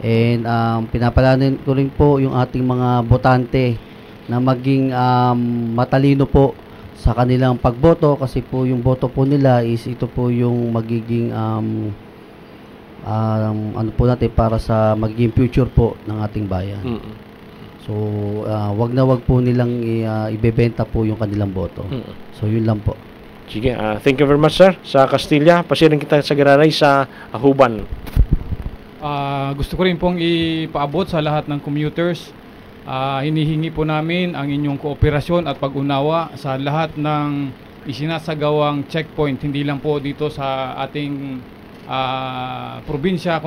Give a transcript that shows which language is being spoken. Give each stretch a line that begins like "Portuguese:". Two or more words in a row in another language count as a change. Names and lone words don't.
Filipino: And pinapalanan ko rin po yung ating mga botante na maging matalino po sa kanilang pagboto kasi po yung boto po nila is ito po yung magiging ano po natin para sa magiging future po ng ating bayan. So wag po nilang ibebenta po yung kanilang boto. So yun lang po. Sige,
English: thank you very much sir sa Castilla.
Bikol: Pasirin kita sa Gararay sa Ahuban.
Filipino: Gusto ko rin pong ipaabot sa lahat ng commuters. Hinihingi po namin ang inyong kooperasyon at pag-unawa sa lahat ng isinasagawang checkpoint, hindi lang po dito sa ating probinsya